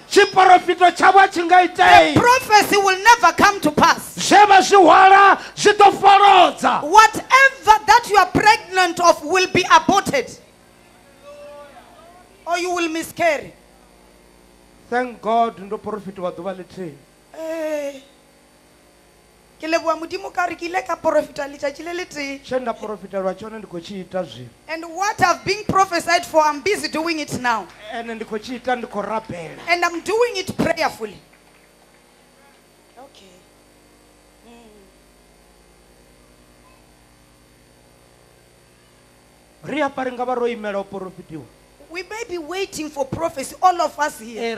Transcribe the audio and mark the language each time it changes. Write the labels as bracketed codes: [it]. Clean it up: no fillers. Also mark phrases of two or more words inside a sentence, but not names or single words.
[en] The prophecy will never come to pass. Whatever that you are pregnant of will be aborted, or you will miscarry. Thank God, no prophet [nso] wa duba le tre. Ke leboa modimo ka re ke ile ka profeta letšatši le le tee. [en] And what I've been prophesied for, I'm busy doing it now. And I'm doing it prayerfully. Okay. We may be waiting for prophecy, all of us here.